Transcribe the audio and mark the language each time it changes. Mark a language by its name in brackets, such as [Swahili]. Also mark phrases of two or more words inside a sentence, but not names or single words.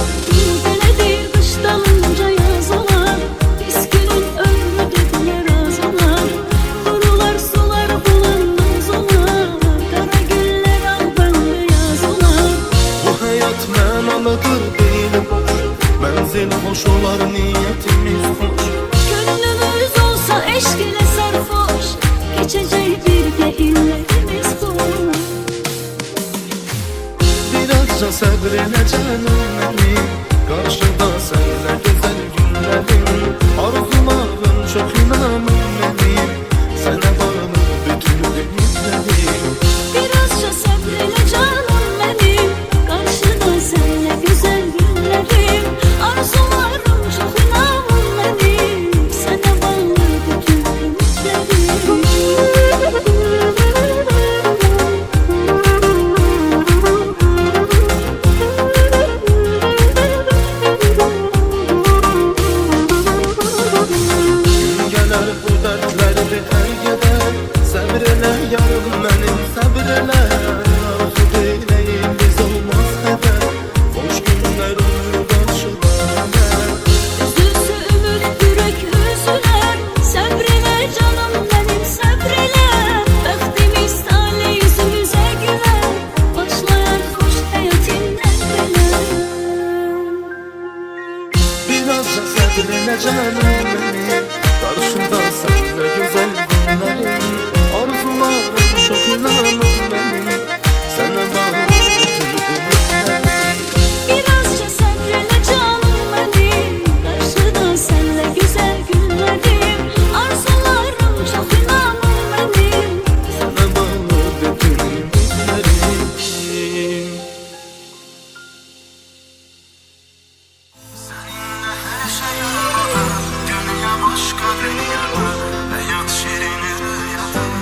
[Turkish] Deledir kış dalınca yaz olar, biz günün ömrü dediler az olar. Kurular sular bulanmaz olar, kara güller al bembeyaz olar. [Azerbaijani] Bu həyat mənalıdır deyil boş, mənzil xoş olar niyyətimiz xoş. [Turkish] Gönlümüz olsa eşk ile sarhoş, geçecek birlikte illerimiz boş. [Azerbaijani] Birazca səbrinə canım mənim, qarşıda sənlə gözəl günlərim. Arzularım çox inanım mənim, sənə bağlı bütün ümidlərim. [Turkish] Birazca sabreyle canım benim, karşıda senle güzel günlerim. Arzularım çok inan benim, sana bağlı bütün ümitlerim. [Azerbaijani] Gün gələr bu dərdlər bitər gedər, səbr elə yarım mənim, səbr elə. Arzu deyiləyim biz olmaz xəbər, xoş günlər olur qarşılar. [Turkish] Üzülse ümit yürek üzüler, sabrele canım benim sabrele. Bəxtimiz talih yüzümüze güler, başlayan hoş hayatından beler. [Azerbaijani] Birazca səbrinə canım mənim, qarşıda sənlə gözəl günlərim. Arzularım çox inanım mənim, sənə bağlı bütün ümidlərim. [Turkish] Birazca sabrele canım benim, karşıda senle güzel günlerim. Arzularım çok inan benim. Sənə bağlı bütün ümidlərim. Seninle her şey yolunda, dünya başka dünyada, hayat şirin rüyada.